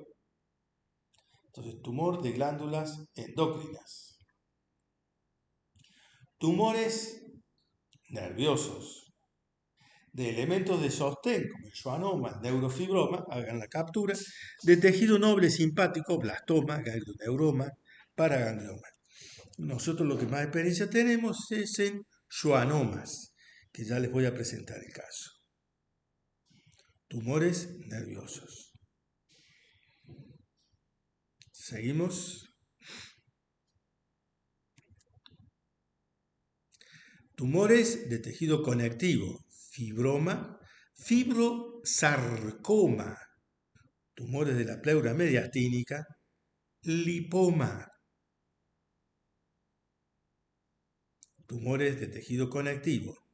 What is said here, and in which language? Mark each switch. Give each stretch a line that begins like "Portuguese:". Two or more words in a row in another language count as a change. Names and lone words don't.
Spanish: Entonces, tumor de glándulas endocrinas. Tumores nerviosos. De elementos de sostén, como el schwannoma, el neurofibroma, hagan la captura, de tejido noble simpático, blastoma, ganglioneuroma, paraganglioma. Nosotros lo que más experiencia tenemos es en schwannomas, que ya les voy a presentar el caso. Tumores nerviosos. Seguimos. Tumores de tejido conectivo, fibroma, fibrosarcoma, tumores de la pleura mediastínica, lipoma, tumores de tejido conectivo.